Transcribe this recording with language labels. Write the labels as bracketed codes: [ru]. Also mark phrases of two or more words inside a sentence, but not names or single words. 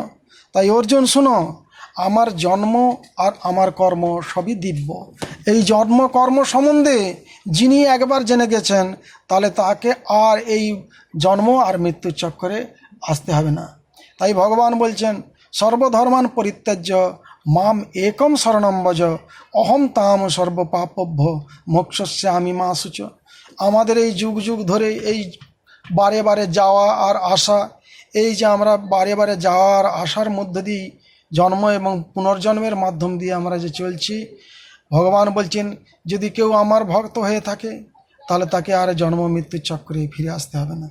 [bn] তাই অর্জুন শোনো, আমার জন্ম আর আমার কর্ম সবই দিব্য। এই জন্ম কর্ম সম্বন্ধে যিনি একবার জেনে গেছেন, তাহলে তাকে আর এই জন্ম আর মৃত্যুর চক্করে আসতে হবে না। তাই ভগবান বলছেন, [sa] সর্বধর্মান পরিত্যাজ্য মাম একম শরণম ভজ অহম তাম সর্বপাপভ্য মোক্ষস্যামি মা শুচ। [bn] আমাদের এই যুগ যুগ ধরে এই বারে বারে যাওয়া আর আসা, এই যে আমরা বারে বারে যাওয়া আর আসার মধ্য দিয়ে জন্ম এবং পুনর্জন্মের মাধ্যম দিয়ে আমরা যে চলছি, ভগবান বলছেন যদি কেউ আমার ভক্ত হয়ে থাকে তাহলে তাকে আর জন্ম মৃত্যুর চক্রে ফিরে আসতে হবে না।